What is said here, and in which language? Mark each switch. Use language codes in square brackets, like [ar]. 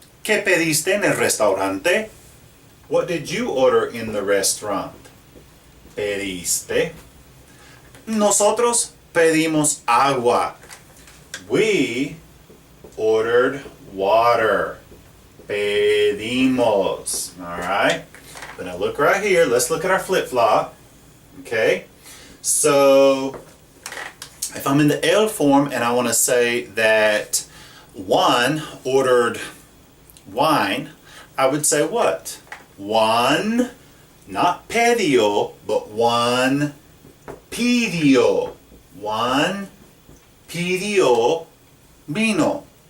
[es] ¿Qué pediste en el restaurante? [en] What did you order in the restaurant? [es] Pediste. Nosotros pedimos agua. [en] We ordered water. Pedimos. Alright? But now look right here. Let's look at our flip-flop. Okay? So, if I'm in the L form and I want to say that Juan ordered wine, I would say what? Juan, not pedio, but Juan pidió. [es] Juan pidió vino.